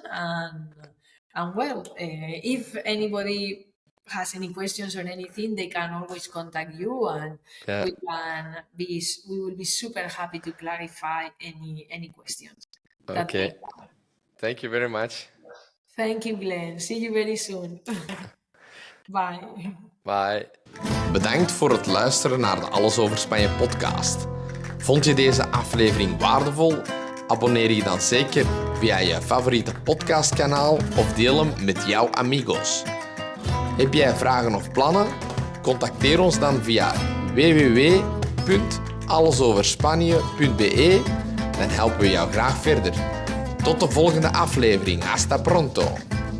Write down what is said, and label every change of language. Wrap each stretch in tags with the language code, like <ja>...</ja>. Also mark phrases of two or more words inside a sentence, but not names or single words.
<en>And well, if anybody has any questions or anything, they can always contact you, and we will be super happy to clarify any questions. Okay. Thank you very much. Thank you, Glenn. See you very soon. Bye. Bye.</en> <nl>Bedankt voor het luisteren naar de Alles over Spanje podcast. Vond je deze aflevering waardevol? Abonneer je dan zeker via je favoriete podcastkanaal of deel hem met jouw amigos. Heb jij vragen of plannen? Contacteer ons dan via www.allesoverspanje.be. Dan helpen we jou graag verder. Tot de volgende aflevering.</nl> <es>Hasta pronto!</es>